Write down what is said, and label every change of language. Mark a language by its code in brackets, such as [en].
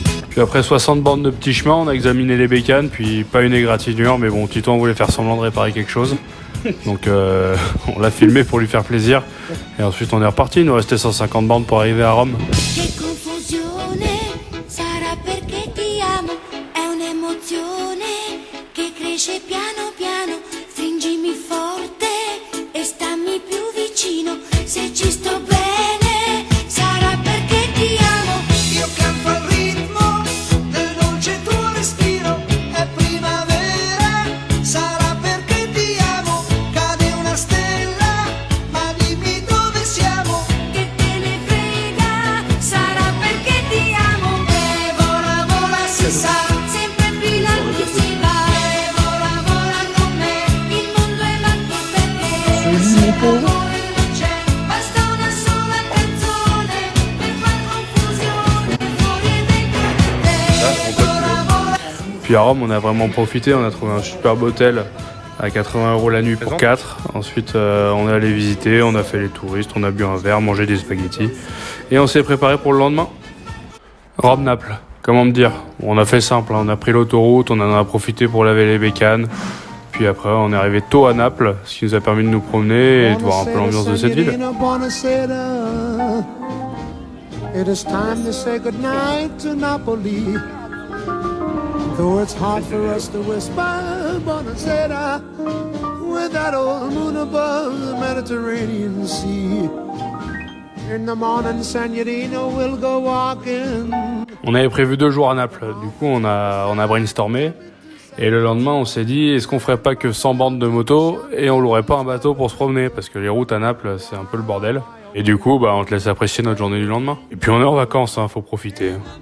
[fr] Puis après 60 bornes de petits chemins, on a examiné les bécanes, puis pas une égratignure, mais bon, Titouan voulait faire semblant de réparer quelque chose. Donc on l'a filmé pour lui faire plaisir. Et ensuite on est reparti, il nous restait 150 bornes pour arriver à Rome. [it] Che confusione, sarà perché ti amo, è un'emozione che cresce piano piano, stringimi forte e stammi più vicino, se ci sto bene, sarà perché ti amo. Io canto al ritmo del dolce tuo respiro, è primavera, sarà perché ti amo, cade una stella, ma dimmi dove siamo. Che te ne frega, sarà perché ti amo. E vola vola si sa, Sempre più in alto si va, e vola vola con me, il mondo è matto per te. amore non c'è, Basta una sola canzone per far confusione fuori e dentro di te. vola vola. [fr] Puis à Rome, on a vraiment profité, on a trouvé un superbe hôtel à 80 € la nuit pour 4. Ensuite, on est allé visiter, on a fait les touristes, on a bu un verre, mangé des spaghettis. Et on s'est préparé pour le lendemain. Rome-Naples, comment me dire? On a fait simple, hein, on a pris l'autoroute, on en a profité pour laver les bécanes. Puis après, on est arrivé tôt à Naples, ce qui nous a permis de nous promener et de voir un peu l'ambiance de cette ville. [it] Buonasera. [en] It is time to say goodnight to Napoli. Though it's hard for us to whisper Buonasera with that old moon above the Mediterranean Sea. In the morning, Signorina, we'll go walking. [fr] On avait prévu 2 jours à Naples, du coup on a brainstormé. Et le lendemain, on s'est dit, est-ce qu'on ferait pas que 100 bornes de moto et on louerait pas un bateau pour se promener? Parce que les routes à Naples, c'est un peu le bordel. Et du coup, on te laisse apprécier notre journée du lendemain. Et puis on est en vacances, hein, faut profiter.